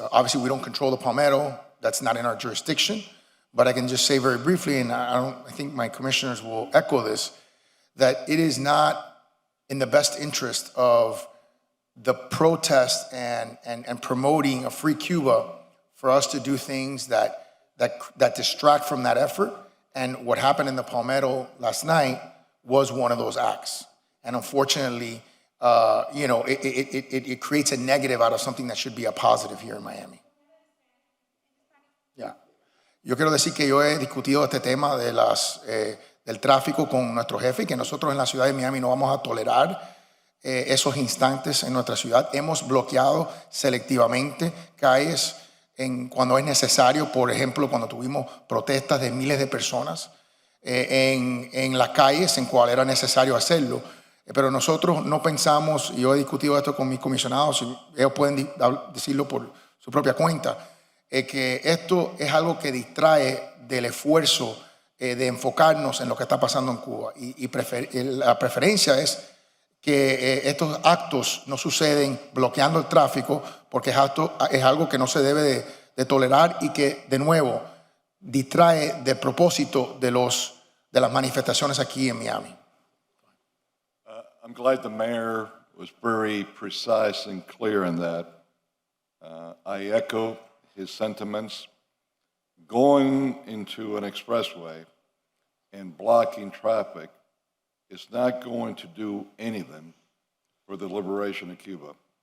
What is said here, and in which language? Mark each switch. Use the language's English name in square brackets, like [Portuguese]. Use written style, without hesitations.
[English] Obviously, we don't control the Palmetto. That's not in our jurisdiction. But I can just say very briefly, and I think my commissioners will echo this, that it is not in the best interest of the protest and promoting a free Cuba for us to do things that distract from that effort. And what happened in the Palmetto last night was one of those acts. And unfortunately, it creates a negative out of something that should be a positive here in Miami. Yeah. [Spanish] Yo quiero decir que yo he discutido este tema del tráfico con nuestro jefe, y que nosotros en la ciudad de Miami no vamos a tolerar esos instantes en nuestra ciudad. Hemos bloqueado selectivamente calles cuando es necesario. Por ejemplo, cuando tuvimos protestas de miles de personas en las calles, en cual era necesario hacerlo. Pero nosotros no pensamos, y yo he discutido esto con mis comisionados, y ellos pueden decirlo por su propia cuenta, que esto es algo que distrae del esfuerzo de enfocarnos en lo que está pasando en Cuba. Y la preferencia es que estos actos no suceden bloqueando el tráfico, porque es algo que no se debe de tolerar, y que, de nuevo, distrae del propósito de las manifestaciones aquí en Miami. [English] I'm glad the mayor was very precise and clear in that. I echo his sentiments. Going into an expressway and blocking traffic is not going to do anything for the liberation of Cuba.